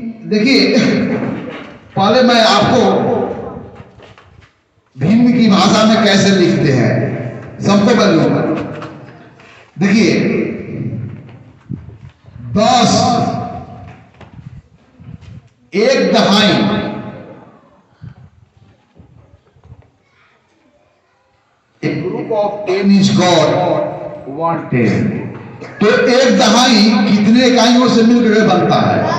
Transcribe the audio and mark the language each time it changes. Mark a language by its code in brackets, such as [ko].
[hi] देखिए, पहले मैं आपको भिन्न की भाषा में कैसे लिखते हैं सबको बोलूंगा। देखिए 10 एक दहाई, [en] A group of 10 is called 110। [hi] तो एक दहाई कितने इकाइयों से मिलकर बनता है?